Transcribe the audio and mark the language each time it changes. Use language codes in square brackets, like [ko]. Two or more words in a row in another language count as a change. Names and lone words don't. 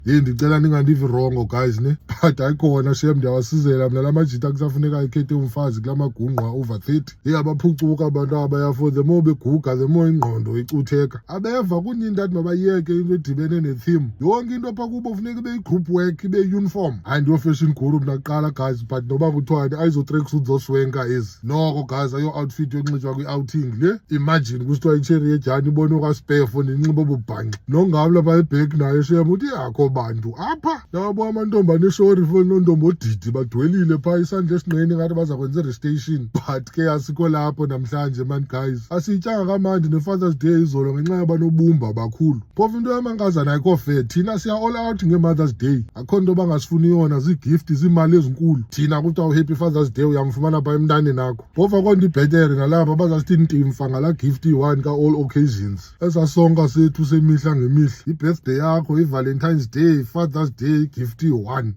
[xh] Ndicela ningandivi [en] wrong guys [xh] ne, but ayikhona shem ndiyawasizela mna la majita kusafuneka ekhethe umfazi kula magungqa over 30. Abaphucuka abantu abaya [en] for the more [xh] beguga [en] the more [xh] ingqondo icutheka. Abeva kuninzi athi mabayeke into edibene ne-theme. Yonke into apha kubo funeka ibe yi- [en] group work, [xh] ibe yi-uniform. Hayi ndiyo- [en] fashion guru [xh] mna kuqala guys, but noba kuthiwani ayizo-tracksuit zoswenka ezi. Noko guys ayo-outfit yonxitywa kwi-outing le. Imagine kusithiwa icherry ejani ibone okaspare for ndinxiba obubhanxa. Nongabula pha ebhek nayo shem uthi yakho bantu apha nabo amantombane eshori for nontombi odidi badwelile phaa isandla esinqeni ngathi baza kwenza i-restation, but ke asikho lapho namhlanje [en] man guys. [xh] Asiyityanga kamandi ne-Father's Day izolo ngenxa yabanobumba bakhulu. Phofu into yamankazana ayikho fair, thina siya [en] all out [xh] nge-Mother's Day. Akho nto bangasifuni yona, ziigift ziimali ezinkulu. Thina kuthiwa [en] happy Father's Day [xh] uyamfumana phaa emntaneni nakho. Phofu akho nto ibhetere nalapha bazasithi ntimfa ngalaa gift iyi-1 ka- [en] all occasions. [xh] Esaa sonka sethu semihla ngemihla, i-birthday yakho, i-Valentine's Day, Father's Day, gift iyi-1.